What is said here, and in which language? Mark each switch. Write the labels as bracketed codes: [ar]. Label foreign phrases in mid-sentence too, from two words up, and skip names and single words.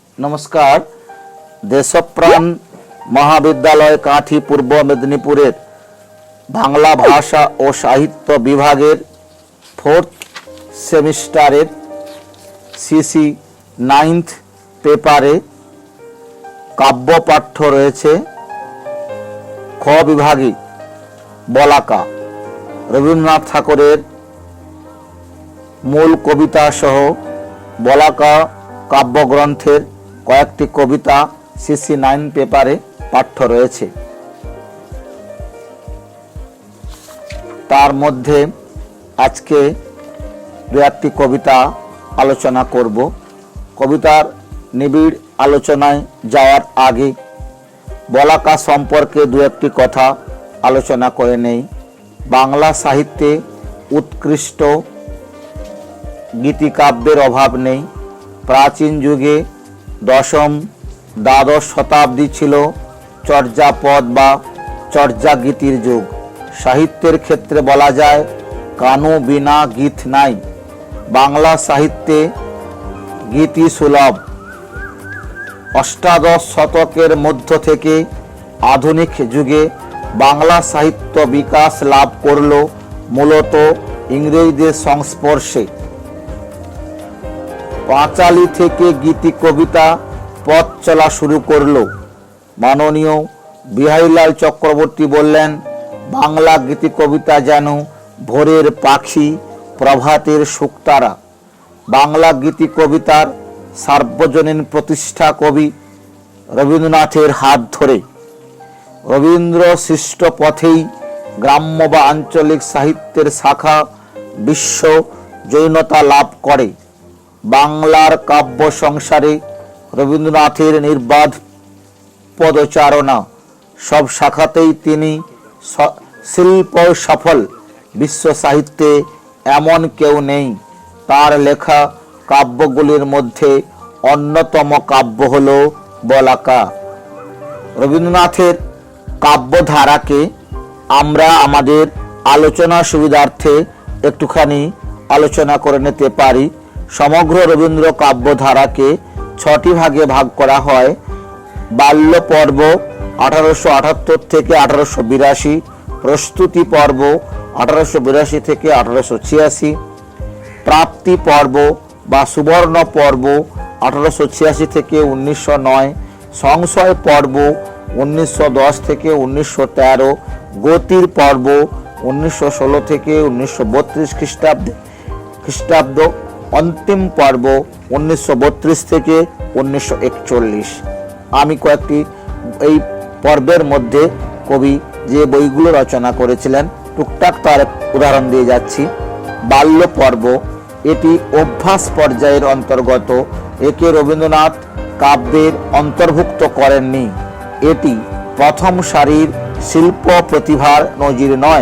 [bn] নমস্কার। দেশপ্রাণ মহাবিদ্যালয় কাঠি পূর্ব মেদিনীপুরের বাংলা ভাষা ও সাহিত্য বিভাগের 4th সেমিস্টারের সিসি 9th পেপারে কাব্য পাঠ্য রয়েছে খ বিভাগে বলাকা রবীন্দ্রনাথ ঠাকুরের মূল কবিতা সহ বলাকা কাব্য গ্রন্থের কয়েকটি কবিতা সিসি 9 পেপারে পাঠ্য রয়েছে। তার মধ্য আজ কে দু একটি কবিতা আলোচনা করব। কবিতার নিবিড় আলোচনায় যাওয়ার আগে বলাকা সম্পর্কে দু একটি কথা আলোচনা করে নেই। বাংলা সাহিত্যে উৎকৃষ্ট গীতিকাব্যের অভাব নেই। প্রাচীন যুগে দশম দ্বাদশ শতাব্দী ছিল চর্যাপদ বা চর্যা গীতির যুগ। সাহিত্যের ক্ষেত্রে বলা যায় কানো বিনা গীত নাই। বাংলা সাহিত্যে গীতি সুলভ। অষ্টাদশ শতকের মধ্য থেকে আধুনিক যুগে বাংলা সাহিত্য বিকাশ লাভ করল মূলত ইংরেজদের সংস্পর্শে। পাঁচালী থেকে গীতি কবিতা পথ চলা শুরু করল। মাননীয় বিহারীলাল চক্রবর্তী বলেন বাংলা গীতি কবিতা যেন ভোরের পাখি প্রভাতের শুকতারা। বাংলা গীতি কবিতার সার্বজনীন প্রতিষ্ঠা কবি রবীন্দ্রনাথের হাত ধরে রবীন্দ্র সৃষ্ট পথেই গ্রাম্য বা আঞ্চলিক সাহিত্যের শাখা বিশ্ব জৈনতা লাভ করে। বাংলার কাব্য সংসারে রবীন্দ্রনাথের নির্বাধ পদচারণা সব শাখাতেই তিনি শিল্প সফল। বিশ্ব সাহিত্যে এমন কেউ নেই তার লেখা কাব্যগুলির মধ্য অন্যতম কাব্য হল বলাকা। রবীন্দ্রনাথের কাব্যধারাকে আমরা আমাদের আলোচনা সুবিধার্থে একটুখানি আলোচনা করে নিতে পারি। সমগ্র রবীন্দ্র কাব্যধারা কে 6টি ভাগে ভাগ করা হয়। বাল্য পর্ব 1878 থেকে 1882, প্রস্তুতি পর্ব 1882 থেকে 1886, প্রাপ্তি পর্ব বা সুবর্ণ পর্ব 1886 থেকে 1909, সংশয় পর্ব 1910 থেকে 1913, গতির পর্ব 1916 থেকে 1932 খ্রিস্টাব্দ, অন্তিম পর্ব 1932 থেকে 1941। আমি কয়েকটি এই পর্বের মধ্য কবি যে বইগুলো রচনা করেছিলেন টুকটাক তার উদাহরণ দিয়ে যাচ্ছি। বাল্য পর্ব এটি অভ্যাস পর্যায়ের অন্তর্গত। একে রবীন্দ্রনাথ কাব্যের অন্তর্ভুক্ত করেননি। এটি প্রথম সারির শিল্প প্রতিভার নজির নয়।